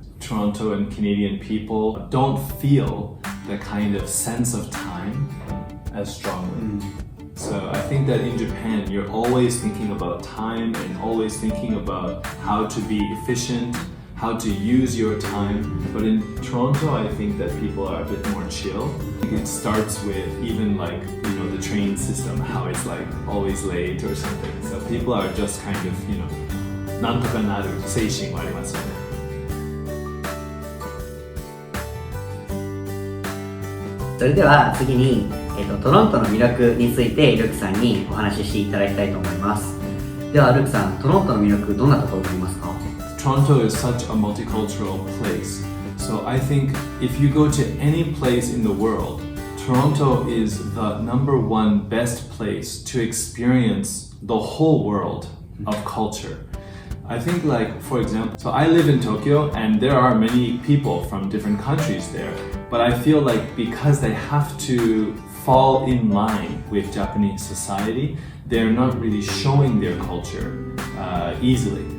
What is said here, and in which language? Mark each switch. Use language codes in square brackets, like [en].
[en] Toronto and Canadian people don't feel the kind of sense of time as strongly.So I think that in Japan, you're always thinking about time and always thinking about how to be efficient, how to use your time. But in Toronto, I think that people are a bit more chill. It starts with even like, the train system, how it's like always late or something. So people are just kind of, [ja] なんとかなる精神はありますよね。それでは次にトロントの魅力についてルークさんにお話ししていただきたいと思います。ではルークさん、トロントの魅力どんなところがありますか？ [en] Toronto is such a multicultural place. So I think if you go to any place in the world, Toronto is the #1 best place to experience the whole world of culture. I think like, for example, so I live in Tokyo and there are many people from different countries there, but I feel like because they have to fall in line with Japanese society, they're not really showing their culture easily.